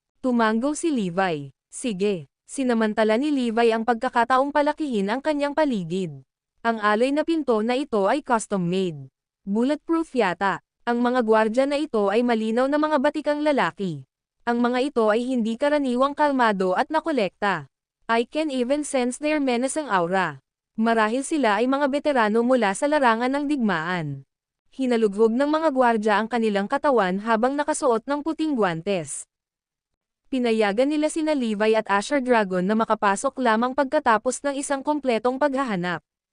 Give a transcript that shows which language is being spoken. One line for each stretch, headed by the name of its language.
Filipino: Tumanggo si Levi. Sige. Sinamantala ni Levi ang pagkakataong palakihin ang kanyang paligid. Ang alloy na pinto na ito ay custom-made. Bulletproof yata. Ang mga gwardya na ito ay malinaw na mga batikang lalaki. Ang mga ito ay hindi karaniwang kalmado at nakolekta.
English: I can even sense their menacing aura.
Filipino: Marahil sila ay mga veterano mula sa larangan ng digmaan. Hinalughog ng mga gwardya ang kanilang katawan habang nakasuot ng puting guwantes. Pinayagan nila sina Levi at Asher Dragon na makapasok lamang pagkatapos ng isang kompletong paghahanap.